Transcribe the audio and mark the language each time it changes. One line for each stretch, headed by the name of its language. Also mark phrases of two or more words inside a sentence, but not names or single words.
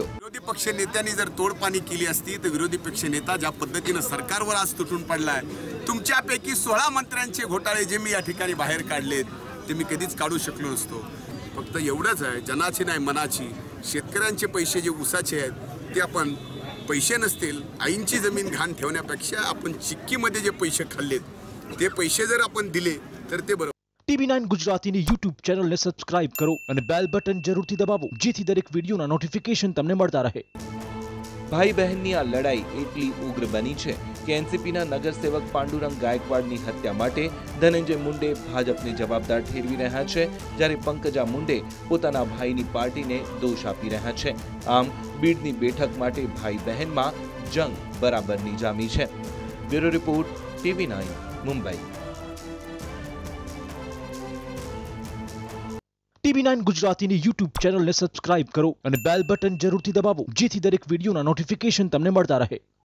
Marathi: विरोधी पक्ष नेत्यांनी जर तोडपाणी केली असती तर विरोधी पक्ष नेता ज्या पद्धतीने सरकारवर आज तुटून पडलाय, तुमच्यापैकी 16 मंत्र्यांचे घोटाळे जे मी या ठिकाणी बाहेर काढलेत ते मी कधीच काढू शकलो नसतो। फक्त एवढंच आहे, जनाची नाही मनाची, शेतकऱ्यांचे पैसे जे ऊसाचे आहेत ते आपण पैसे नसतील आईंची जमीन घाण ठेवण्यापेक्षा आपण चिक्कीमध्ये जे पैसे खाल्लेत ते पैसे जर आपण दिले तर ते बरोबर।
Gujarati: TV9 ગુજરાતીની YouTube ચેનલને સબસ્ક્રાઇબ કરો અને બેલ બટન જરૂરથી દબાવો જેથી દરેક વિડિયોના નોટિફિકેશન તમને મળતા રહે। ભાઈ બહેનની આ લડાઈ એટલી ઉગ્ર બની હૈ કે એનસીપીના નગરસેવક પાંડુરંગ ગાયકવાડની હત્યા માટે ધનંજય મુંડે ભાજપને જવાબદાર ઠેરવી રહ્યા છે, જ્યારે પંકજા મુંડે પોતાના ભાઈની પાર્ટીને દોષ આપી રહ્યા છે। આમ બીડની બેઠક માટે ભાઈ બહેન મેં જંગ બરાબરની જામી છે।
English: Bureau report TV9 Mumbai.
Gujarati: TV9 ગુજરાતીની YouTube ચેનલને સબસ્ક્રાઇબ કરો અને બેલ બટન જરૂરથી દબાવો જેથી દરેક વિડિયોના નોટિફિકેશન તમને મળતા રહે।